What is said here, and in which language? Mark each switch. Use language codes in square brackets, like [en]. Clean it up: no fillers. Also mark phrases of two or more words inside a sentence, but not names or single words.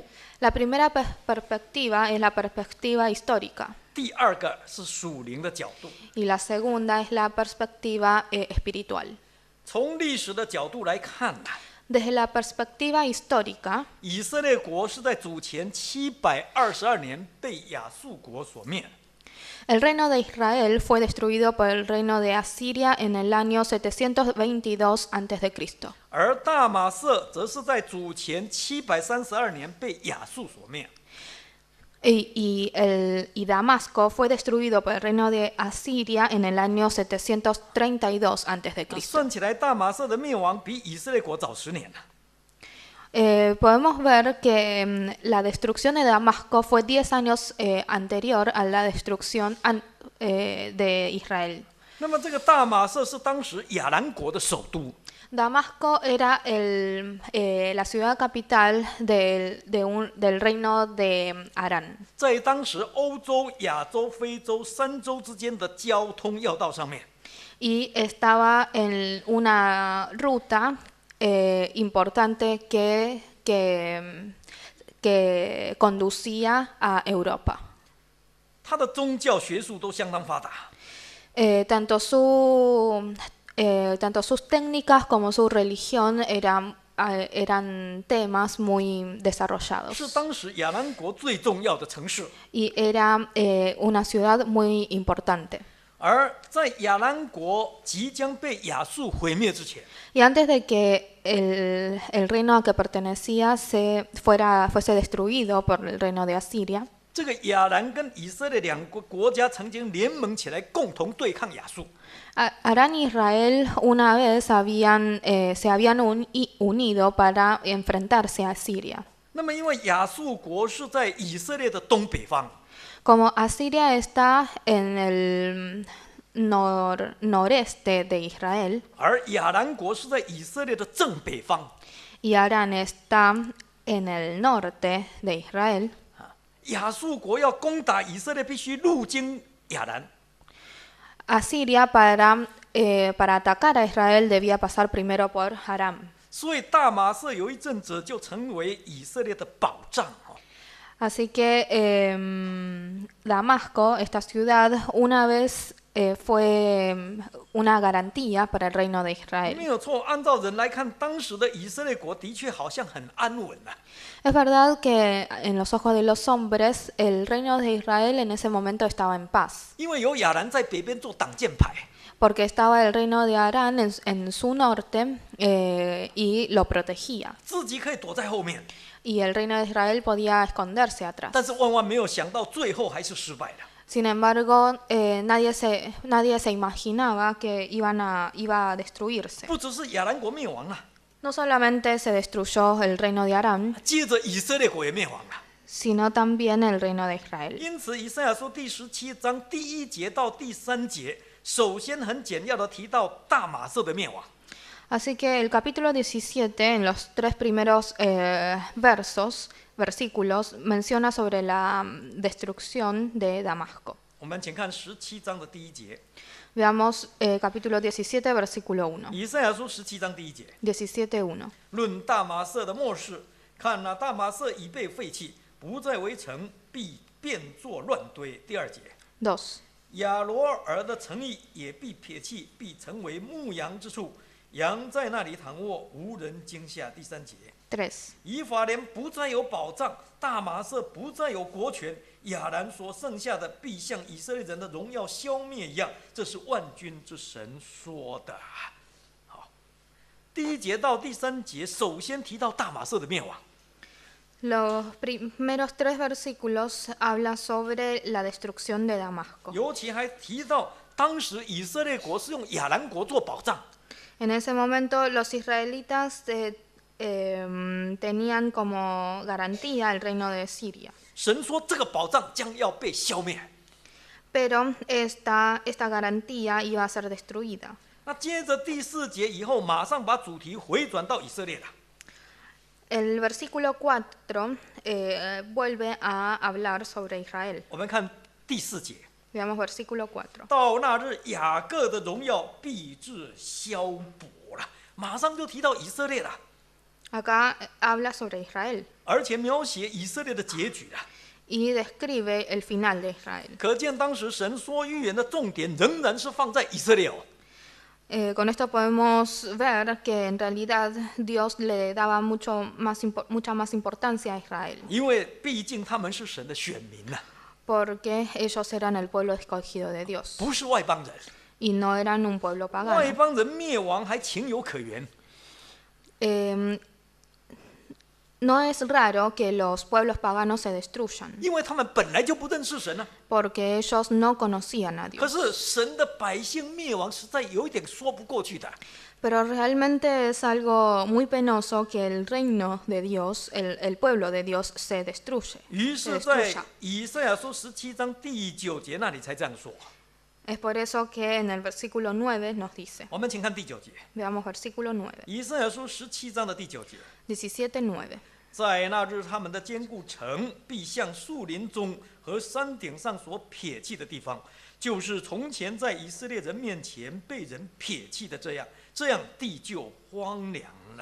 [es] La primera perspectiva es la perspectiva histórica [zh] 第二个是属灵的角度。 [es] y la segunda es la perspectiva espiritual. [zh] 从历史的角度来看呢， [es] Desde la perspectiva histórica, [zh] 以色列国是在主前722年被亚述国所灭。 [es] el reino de Israel fue destruido por el reino de Asiria en el año 722 a.C. [zh] 而大马色则是在主前732年被亚述所灭。 [es] Y Damasco fue destruido por el reino de Asiria en el año 732 a.C. [zh] 算起来，大马色的灭亡比以色列国早10年了。 [es] Podemos ver que la destrucción de Damasco fue 10 años anterior a la destrucción de Israel. [zh] 那么这个大马色是当时亚兰国的首都。 [es] Damasco era la ciudad capital del reino de Arán. [zh] 在当时欧洲、亚洲、非洲3洲之间的交通要道上面， [es] Y estaba en una ruta importante que conducía a Europa. [zh] 它的宗教学术都相当发达。 [es] Tanto sus técnicas como su religión eran temas muy desarrollados. [zh] 是当时亚兰国最重要的城市。 [es] Y era una ciudad muy importante. [zh] 而在亚兰国即将被亚述毁灭之前， [es] Y antes de que el reino a que pertenecía fuese destruido por el reino de Asiria, [zh] 这个亚兰跟以色列2个国家曾经联盟起来，共同对抗亚述。 [es] Arán y Israel una vez se habían unido para enfrentarse a Siria. [zh] 那么，因为亚述国是在以色列的东北方， [es] Como Asiria está en el noreste de Israel [zh] 而亚兰国是在以色列的正北方， [es] y Arán está en el norte de Israel, [zh] 亚述国要攻打以色列，必须路经亚兰。 [es] Asiria para atacar a Israel debía pasar primero por Aram. [zh] 所以大马色有一阵子就成为以色列的保障。 [es] Así que Damasco, esta ciudad, una vez fue una garantía para el reino de [zh] 没 [es] Israel. [zh] 有错，按照人来看，当时的以色列国的确好像很安稳啊。 [es] Es verdad que en los ojos de los hombres, el reino de Israel en ese momento estaba en paz, [zh] 因为有亚兰在北边做挡箭牌， [es] porque estaba el reino de Arán en su norte y lo protegía. [zh] 自己可以躲在后面， [es] Y el reino de Israel podía esconderse atrás. [zh] 但是万万没有想到，最后还是失败了。 [es] Sin embargo, nadie se imaginaba que iba a destruirse. [zh] 不只是亚兰国灭亡了， [es] No solamente se destruyó el reino de Aram, [zh] 接着以色列国也灭亡了。 [es] sino también el reino de Israel. [zh] 因此，以赛亚书第17章第1节到第3节，首先很简要的提到大马色的灭亡。 [es] Así que el capítulo 17, en los 3 primeros versículos, menciona sobre la destrucción de Damasco. [zh] 我们请看17章的第1节， [es] Veamos capítulo 17, versículo 1. [zh] 以赛亚书17章第1节。 [es] 17:1. [zh] 论大马色的末世，看那大马色已被废弃，不再为城，必变作乱堆。第2节， [es] 2. [zh] 亚罗尔的城邑也必撇弃，必成为牧羊之处，羊在那里躺卧，无人惊吓。第3节， [es] 3. [zh] 以法莲不再有保障，大马色不再有国权，亚兰所剩下的必像以色列人的荣耀消灭一样，这是万军之神说的。好，第1节到第3节，首先提到大马色的灭亡。 [es] Los primeros 3 versículos hablan sobre la destrucción de Damasco. [zh] 尤其还提到当时以色列国是用亚兰国做保障， [es] En ese momento los israelitas tenían como garantía el reino de Siria. [zh] 神说这个保障将要被消灭。 [es] Pero esta garantía iba a ser destruida. [zh] 那接着第4节以后，马上把主题回转到以色列了。 [es] El versículo 4 vuelve a hablar sobre Israel. [zh] 我们看第4节， [es] Veamos versículo 4. [zh] 到那日雅各的荣耀必至消薄了，马上就提到以色列了， [es] Acá habla sobre Israel [zh] 而且描写以色列的结局了。 [es] y describe el final de Israel. [zh] 可见当时神说预言的重点仍然是放在以色列哦。 [es] Con esto podemos ver que en realidad Dios le daba mucha más importancia a Israel, [zh] 因为毕竟他们是神的选民呐、 [es] porque ellos eran el pueblo escogido de Dios [zh] 不是外邦人。 [es] y no eran un pueblo [zh] 外 [es] pagano. [zh] 邦人灭亡还情有可原， [es] No es raro que los pueblos paganos se destruyan, [zh] 因为他们本来就不认识神啊。 [es] porque ellos no conocían a [zh] 可 [es] Dios. [zh] 是神的百姓灭亡，实在有一点说不过去的。 [es] Pero realmente es algo muy penoso que el reino de Dios, el pueblo de Dios, se destruye. [zh] 于 [es] se [zh] 是，在 [es] destruya. [zh] 以赛亚书17章第9节那里才这样说。 [es] Es por eso que en el versículo 9 nos dice, [zh] 我们请看第9节， [es] veamos versículo 9, [zh] 以赛亚书17章的第9节。 [es] 17:9. [zh] 在那日，他们的坚固城必像树林中和山顶上所撇弃的地方，就是从前在以色列人面前被人撇弃的这样，这样地就荒凉了。